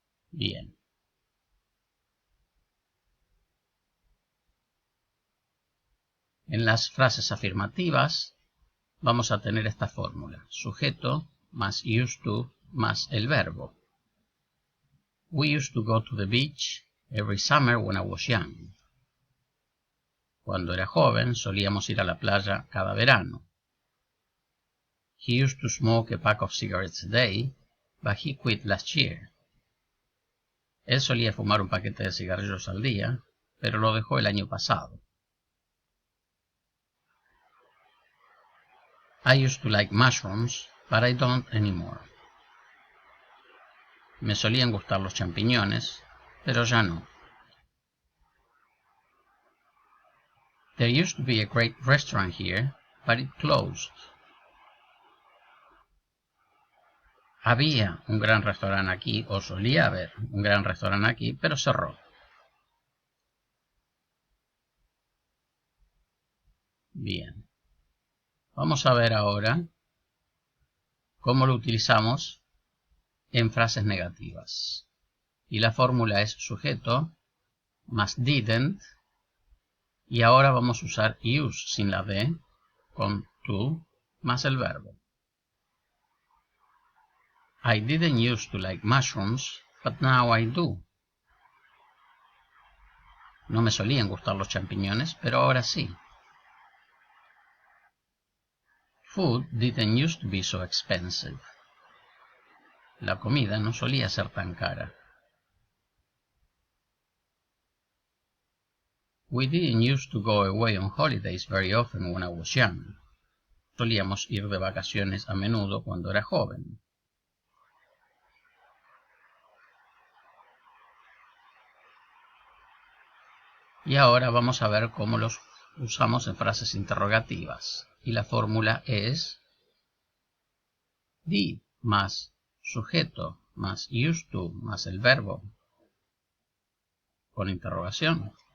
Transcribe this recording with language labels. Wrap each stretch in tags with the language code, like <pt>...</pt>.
<es>Bien. En las frases afirmativas vamos a tener esta fórmula: sujeto más used to más el verbo.</es> <en>We used to go to the beach every summer when I was young.</en> <es>Cuando era joven solíamos ir a la playa cada verano.</es> <en>He used to smoke a pack of cigarettes a day, but he quit last year.</en> <es>Él solía fumar un paquete de cigarrillos al día, pero lo dejó el año pasado.</es> <en>I used to like mushrooms, but I don't anymore.</en> <es>Me solían gustar los champiñones, pero ya no.</es> <en>There used to be a great restaurant here, but it closed.</en> <es>Había un gran restaurante aquí, o solía haber un gran restaurante aquí, pero cerró. Bien. Vamos a ver ahora cómo lo utilizamos en frases negativas. Y la fórmula es sujeto más didn't. Y ahora vamos a usar use sin la D con to más el verbo.</es> <en>I didn't used to like mushrooms, but now I do.</en> <es>No me solían gustar los champiñones, pero ahora sí.</es> <en>Food didn't used to be so expensive.</en> <es>La comida no solía ser tan cara.</es> <en>We didn't used to go away on holidays very often when I was young.</en> <es>Solíamos ir de vacaciones a menudo cuando era joven. Y ahora vamos a ver cómo los usamos en frases interrogativas. Y la fórmula es did más sujeto más used to más el verbo con interrogación.</es>